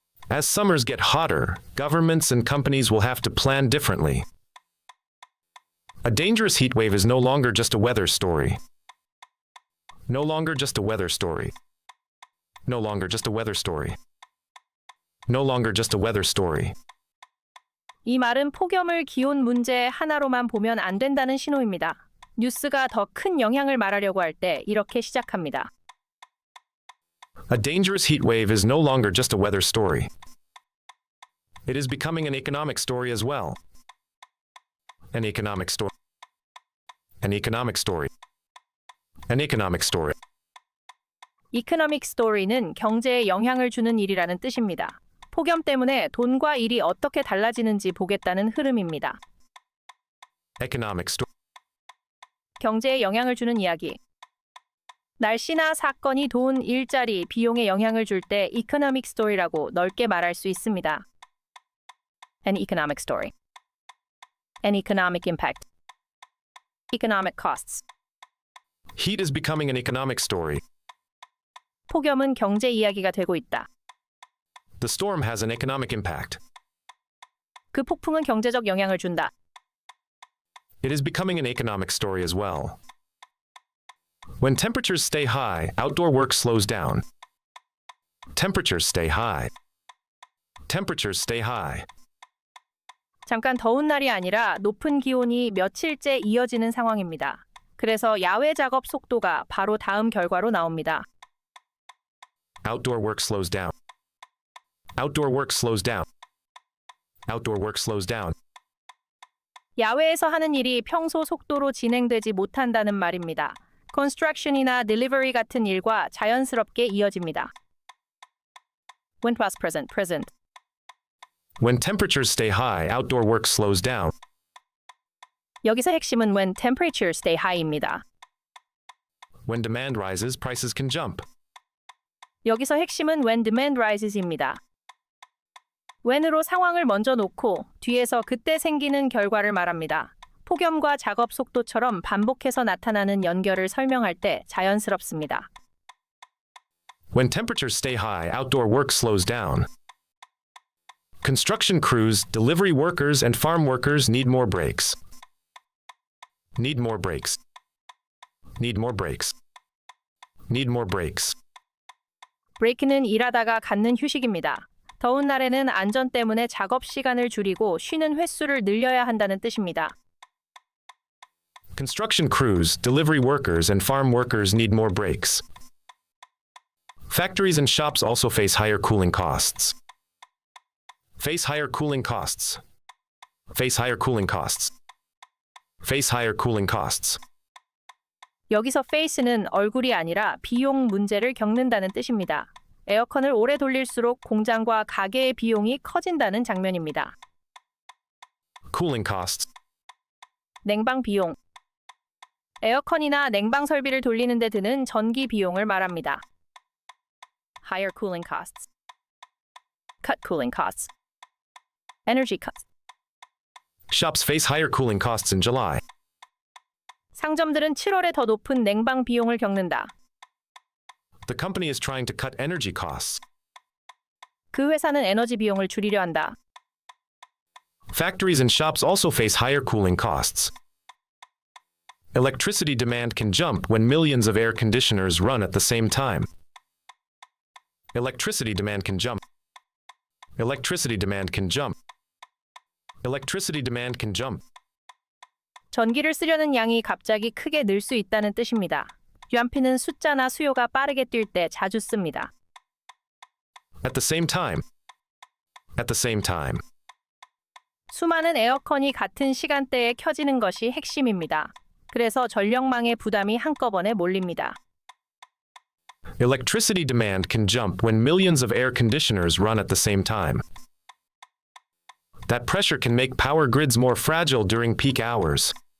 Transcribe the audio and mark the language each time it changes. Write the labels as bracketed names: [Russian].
[English] As summers get hotter, governments and companies will have to plan differently. A dangerous heat wave is no longer just a weather story. No longer just a weather story. No longer just a weather story. No longer just a weather story. [Korean] 이 말은 폭염을 기온 문제 하나로만 보면 안 된다는 신호입니다. 뉴스가 더 큰 영향을 말하려고 할 때 이렇게 시작합니다. [English] A dangerous heat wave is no longer just a weather story. It is becoming an economic story as well. An economic story. An economic story. An economic story. [Korean] 이코노믹 스토리는 경제에 영향을 주는 일이라는 뜻입니다. 폭염 때문에 돈과 일이 어떻게 달라지는지 보겠다는 흐름입니다. [English] Economic story. [Korean] 경제에 영향을 주는 이야기. 날씨나 사건이 돈, 일자리, 비용에 영향을 줄 때 [English] economic story [Korean] 라고 넓게 말할 수 있습니다. [English] An economic story. An economic impact. Economic costs. Heat is becoming an economic story. [Korean] 폭염은 경제 이야기가 되고 있다. [English] The storm has an economic impact. [Korean] 그 폭풍은 경제적 영향을 준다. [English] It is becoming an economic story as well. When temperatures stay high, outdoor work slows down. Temperatures stay high. Temperatures stay high. [Korean] 잠깐 더운 날이 아니라 높은 기온이 며칠째 이어지는 상황입니다. 그래서 야외 작업 속도가 바로 다음 결과로 나옵니다. [English] Outdoor work slows down. Outdoor work slows down. Outdoor work slows down. [Korean] 야외에서 하는 일이 평소 속도로 진행되지 못한다는 말입니다. construction이나 delivery 같은 일과 자연스럽게 이어집니다. [English] When past present, present. When temperatures stay high, outdoor work slows down. [Korean] 여기서 핵심은 [English] when temperatures stay high [Korean] 입니다. [English] When demand rises, prices can jump. [Korean] 여기서 핵심은 [English] when demand rises [Korean] 입니다. when으로 상황을 먼저 놓고 뒤에서 그때 생기는 결과를 말합니다. 폭염과 작업 속도처럼 반복해서 나타나는 연결을 설명할 때 자연스럽습니다. [English] When temperatures stay high, outdoor work slows down. Construction crews, delivery workers, and farm workers need more breaks. Need more breaks. Need more breaks. Need more breaks. [Korean] 브레이크는 일하다가 갖는 휴식입니다. 더운 날에는 안전 때문에 작업 시간을 줄이고 쉬는 횟수를 늘려야 한다는 뜻입니다. [English] Construction crews, delivery workers, and farm workers need more breaks. Factories and shops also face higher cooling costs. Face higher cooling costs. Face higher cooling costs. Face higher cooling costs. [Korean] 여기서 face는 얼굴이 아니라 비용 문제를 겪는다는 뜻입니다. 에어컨을 오래 돌릴수록 공장과 가게의 비용이 커진다는 장면입니다. [English] Cooling costs. [Korean] 냉방 비용. 에어컨이나 냉방 설비를 돌리는 데 드는 전기 비용을 말합니다. [English] Higher cooling costs. Cut cooling costs. Energy costs. Shops face higher cooling costs in July. [Korean] 상점들은 7월에 더 높은 냉방 비용을 겪는다. [English] The company is trying to cut energy costs. [Korean] 그 회사는 에너지 비용을 줄이려 한다. [English] Factories and shops also face higher cooling costs. Electricity demand can jump when millions of air conditioners run at the same time. Electricity demand can jump. Electricity demand can jump. Electricity demand can jump. [Korean] 전기를 쓰려는 양이 갑자기 크게 늘 수 있다는 뜻입니다. UMP는 숫자나 수요가 빠르게 뛸 때 자주 씁니다. [English] At the same time. At the same time. [Korean] 수많은 에어컨이 같은 시간대에 켜지는 것이 핵심입니다. 그래서 전력망의 부담이 한꺼번에 몰립니다. [English] Electricity demand can jump when millions of air conditioners run at the same time. That pressure can make power grids more fragile during peak hours.